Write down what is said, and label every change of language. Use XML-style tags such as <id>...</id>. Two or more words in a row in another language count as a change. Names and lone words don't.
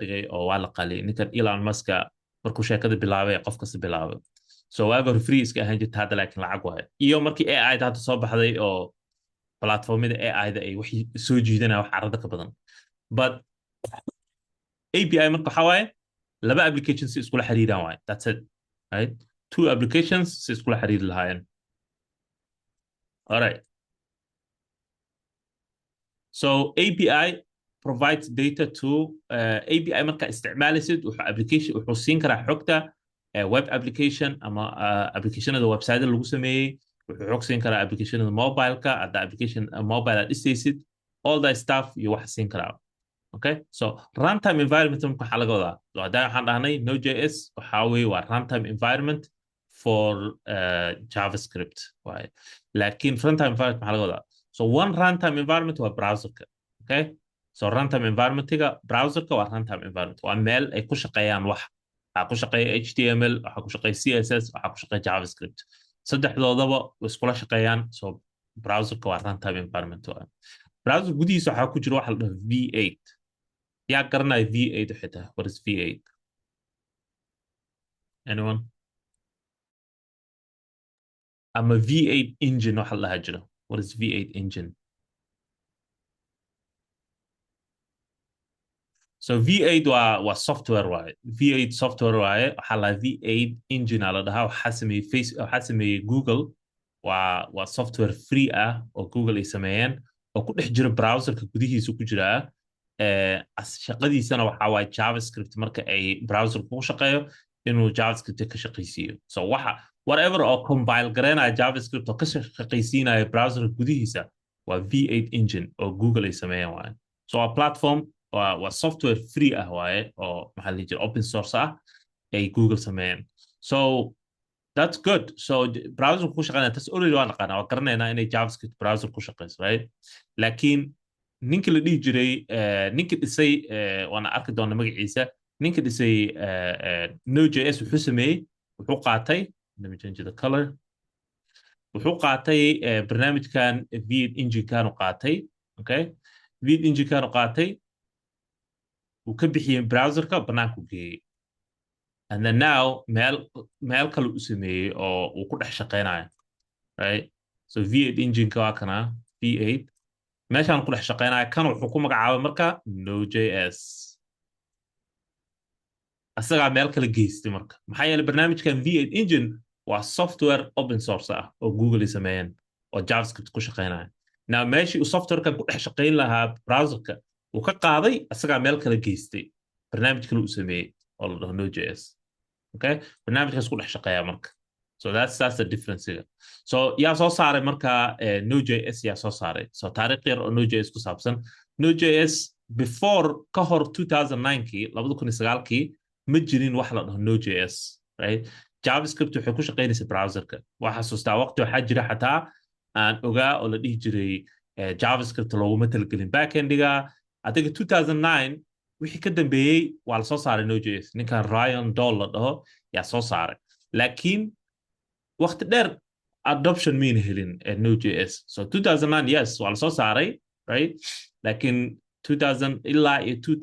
<so>dhigay oo waa la qaliyay ninkan Elon Musk markuu sheekada bilaabay qof kasta bilaabay so waaga hore free iska ahaan jirta hadda laakiin lacag waaye iyo markii AI da hadda soo baxday oo platformada AI da ay wax soo jiidanaya wax arada ka badan but API marka waxa waaye laba applications si iskula xiriiraan waaye</so> <en>that's it right two applications</en> <so>si iskula xiriiri lahaayeen</so> <en>all right so API provides data to API</en> <so>marka isticmaalisid wuxuu application wuxuu siin karaa xogta</so> <en>web application</en> <so>ama applicationada website lagu sameeyay wuxuu xog siin karaa applicationada mobile-ka hadda application mobile aad dhistaysid</so> <en>all that stuff</en> <so>iyo wax siin karaa</so> <en>okay so runtime environment</en> <so>marka waxaa laga wadaa so hadda waxaan dhahnay Node.js waxaa weeye waa</so> <en>runtime environment for JavaScript</en> <so>waaye laakiin</so> <en>runtime environment</en> <so>maxaa laga wadaa</so> <en>so one runtime environment</en> <so>waa browserka</so> <en>okay so runtime environment-ga</en> <so>browserka waa</so> <en>runtime environment</en> <so>waa meel ay ku shaqeeyaan wax waxaa ku shaqeeya HTML waxaa ku shaqeeya CSS waxaa ku shaqeeya JavaScript saddexdoodaba way iskula shaqeeyaan so browserka waa</so> <en>runtime environment</en> <so>browser gudihiisa waxaa ku jira waxa la dhaho V8 yaa garanaya V8 xitaa</so> <en>what is V8</en> <so>anyone ama V8 engine waxa la dhahaa jiro</so> <en>what is V8 engine so</en> <so>V8 waa software waaye V8 software waaye waxaa la V8 engine la dhahaa waxaa sameeyey Google waa software free ah oo Google ay sameeyeen oo ku dhex jira browserka gudihiisa ku jira shaqadiisana waxaa waaye JavaScript marka ay browser ku shaqeeyo inuu JavaScript ka shaqaysiiyo</so> <en>so whatever</en> <so>oo compile gareynaya JavaScript oo ka shaqaysiinaya browserka gudihiisa waa V8 engine oo Google ay sameeyeen waaye</so> <en>so a platform</en> <so>waa software free ah waaye oo maxaa la jira</so> <en>open source</en> <so>ah ay Google sameeyeen</so> <en>so that's good so</en> <so>browser ku shaqeynaya tas already waa naqaana waa garanaynaa inay JavaScript browser ku shaqeyso right laakiin ninkii la dhihi jiray ninkii dhisay waana arki doona magaciisa ninkii dhisay Node.js wuxuu sameeyey wuxuu qaatay</so> <en>let me change the color</en> <so>wuxuu qaatay barnaamijkan V8 engine-kan u qaatay okay V8 engine-kan u qaatay uu ka bixiyey browserka banaanku geeyey</so> <en>and then now</en> <so>meel kale u sameeyey oo uu ku dhex shaqeynayo</so> <en>right so</en> <so>V8 engine-ka waa kana V8 meeshaan ku dhex shaqeynayo kan wuxuu ku magacaabay marka Node.js asagaa meel kale geystay marka maxaa yeelay barnaamijkan V8 engine waa software</so> <en>open source</en> <so>ah oo Google ay sameeyeen oo JavaScript ku shaqeynaya now meeshii uu softwarekan ku dhex shaqeyn lahaa browserka uu ka qaaday asagaa meel kale geystay barnaamij kale uu sameeyey oo la dhaho Node.js okay barnaamijkaas ku dhex shaqeeya marka</so> <en>so that's the difference here so</en> <so>yaa soo saaray marka Node.js yaa soo saaray so taariikh yar oo Node.js ku saabsan Node.js before ka hor 2009kii 2009kii ma jirin wax la dhaho Node.js right JavaScript waxay ku shaqeynaysaa browserka waxa xasuustaa waqti waxaa jira xataa aan ogaa oo la dhihi jiray JavaScript looguma talagelin backendiga</so> <en>I think</en> <so>2009 wixii ka dambeeyey waa la soo saaray Node.js ninkan Ryan Doll la dhaho yaa soo saaray laakiin waqti dheer adoption mayna helin Node.js so 2009 yes waa la soo saaray right laakiin 2000 ilaa iyo</so>